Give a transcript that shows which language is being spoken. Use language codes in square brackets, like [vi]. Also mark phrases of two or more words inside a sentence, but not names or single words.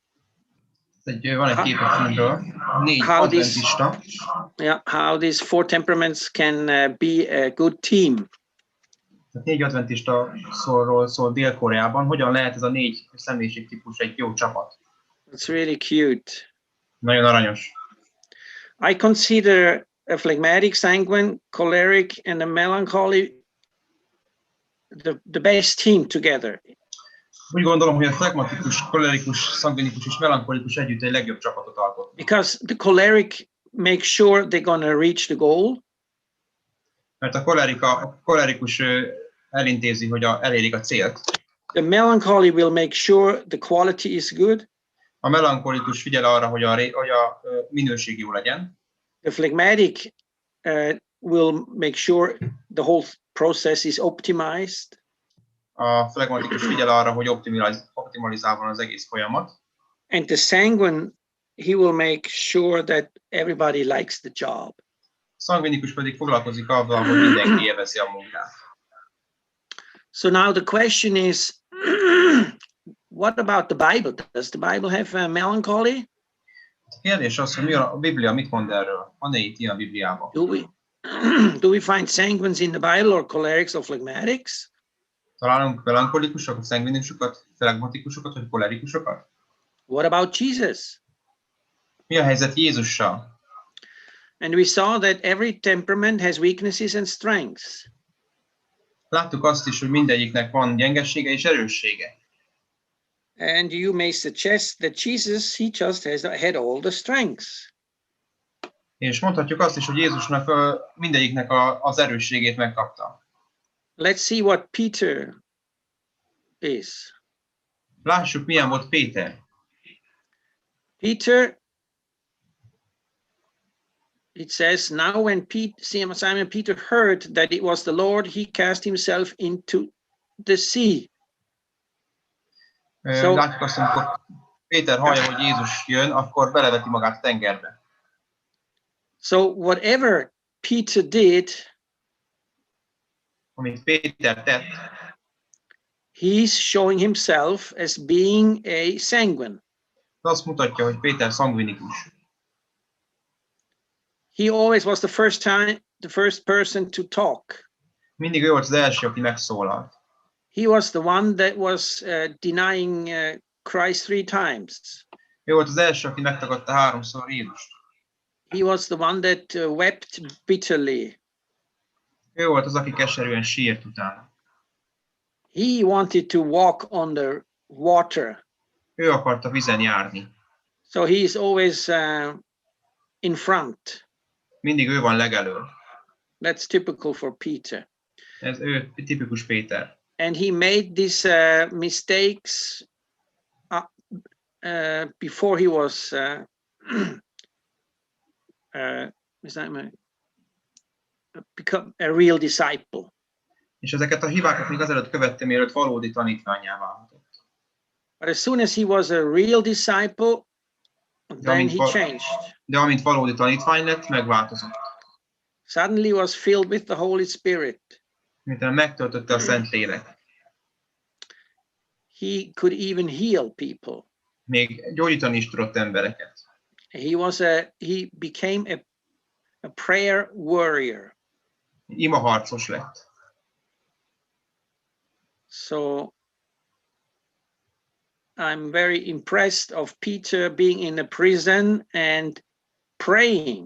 [hu] Van egy kép a filmről, 4 adventista. [en] How these 4 temperaments can be a good team. [hu] 4 adventista szól Dél-Koreában. Hogyan lehet ez a 4 személyiségtípus egy jó csapat? [en] It's really cute. [hu] Nagyon aranyos. [en] I consider a phlegmatic, sanguine, choleric, and a melancholy the best team together. [hu] Úgy gondolom, hogy a flegmatikus, kolerikus, szangvinikus és melankolikus együtt egy legjobb csapatot alkot. [en] Because the choleric makes sure they're going to reach the goal. [hu] Mert a kolerikus elintézi, hogy elérik a célt. [en] The melancholy will make sure the quality is good. [hu] A melankolikus figyel arra, hogy a minőség jó legyen. [en] The phlegmatic will make sure the whole process is optimized. [hu] A flegmatikus figyel arra, hogy optimalizálva az egész folyamat. [en] And the sanguine, he will make sure that everybody likes the job. [hu] Szangvinikus pedig foglalkozik azzal, hogy mindenki élvezi a munkát. [en] So now the question is, what about the Bible? Does the Bible have melancholy? [hu] A kérdés az, hogy a Biblia mit mond erről? Van-e itt ilyen a Bibliában? [en] Do we find sanguines in the Bible, or cholerics, or phlegmatics? [hu] Találunk melankolikusokat, szangvinikusokat, flegmatikusokat, vagy kolerikusokat? [en] What about Jesus? [hu] Mi a helyzet Jézussal? [en] And we saw that every temperament has weaknesses and strengths. [hu] Láttuk azt is, hogy mindegyiknek van gyengessége és erőssége. [en] And you may suggest that Jesus, he just had all the strengths. [hu] És mondhatjuk azt is, hogy Jézusnak mindegyiknek az erősségét megkapta. [en] Let's see what Peter is. [hu] Lássuk, milyen volt Péter. [en] Peter it says, now when Simon Peter heard that it was the Lord, he cast himself into the sea. [hu] Látjuk azt, amikor Péter hallja, hogy Jézus jön, akkor beleveti magát a tengerbe. [en] So whatever Peter did, [hu] amit Péter tett, [en] he's showing himself as being a sanguine. [hu] Azt mutatja, hogy Péter szangvinikus. [en] He always was the first person to talk. [hu] Mindig ő volt az első, aki megszólalt. [en] He was the one that was denying Christ 3 times. [hu] Ő volt az első, aki megtagadta 3-szor Jézust. [en] He was the one that wept bitterly. [hu] Ő volt az, aki keserűen sírt utána. [en] He wanted to walk on the water. [hu] Ő akarta vizen járni. [en] So he is always in front. [hu] Mindig ő van legelől. [en] That's typical for Peter. [hu] Ez ő tipikus Péter. [en] And he made these mistakes before he was become a real disciple. [hu] És ezeket a hibákat még azelőtt követte, mielőtt valódi tanítvánnyá válhatott. [en] But as soon as he was a real disciple, then he changed. [hu] De amint valódi tanítvány lett, megváltozott. [en] Suddenly was filled with the Holy Spirit. [hu] Miután megtöltötte a Szentlélek. [en] He could even heal people. [hu] Még gyógyítani is tudott embereket. [en] He became a prayer warrior. [hu] Imaharcos lett. [en] So I'm very impressed of Peter being in a prison and praying.